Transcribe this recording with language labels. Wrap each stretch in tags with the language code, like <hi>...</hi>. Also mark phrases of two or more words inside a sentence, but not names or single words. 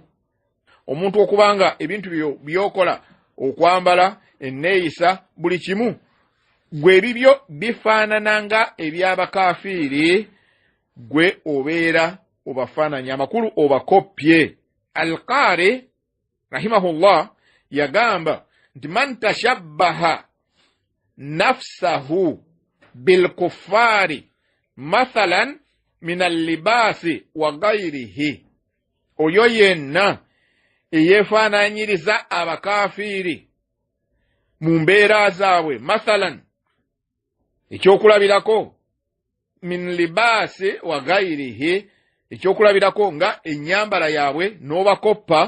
<lg>Omuntu okubanga ebintu byokola okwambala enneeyisa buli kimu gwe ebibyo bifaanana nga eby'abakafiiri, gwe obeera obafaananya amakulu obakoppye.</lg> <ar>القاري رحمه الله</ar> <lg>yagamba nti</lg> <ar>من شبه نفسه بالكفار مثلا من اللباس وغيره,</ar> <lg>oyo yenna eyefaananyiriza abakafiiri mu mbeera zaabwe, mathalan ekyokulabirako,</lg> <ar>من اللباس وغيره,</ar> <lg>ekyokulabirako nga ennyambala yaabwe n'obakoppa.</lg>